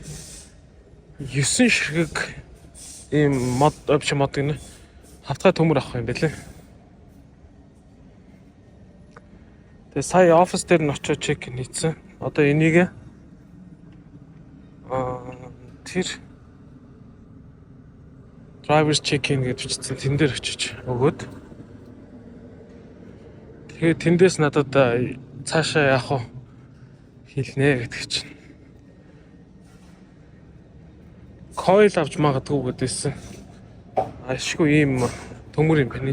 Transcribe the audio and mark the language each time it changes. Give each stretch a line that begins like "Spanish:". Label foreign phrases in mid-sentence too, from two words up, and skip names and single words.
Mongolian: 9 ширхэг ийм мод опшн мод гэнэ. Хавтгай төмөр авах юм байлээ. Тэгээ сая офис дээр нь очиж чек хийсэн. Одоо энийг тэр
English: drivers check-in
Mongolian: гэж бичсэн. Тэн дээр очиж өгөөд тэгээ тэндээс надад цаашаа яах вэ хэлнэ гэдэг чинь. Coil авч магадгүй гэдээсэн. Ашгүй ийм төмөр юм байна.